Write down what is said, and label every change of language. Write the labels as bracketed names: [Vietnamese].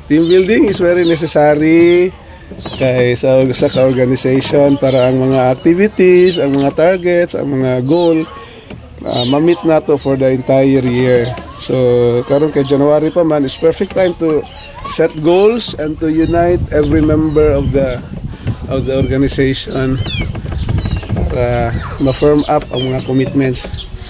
[English] Team building is very necessary [Cebuano] kay sa ka-organization para ang mga activities, ang mga targets, ang mga goal ma-meet nato [English] for the entire year. So [Cebuano] karon kay January pa man [English] is perfect time to set goals and to unite every member of the organization [Cebuano] para ma-firm up ang mga commitments.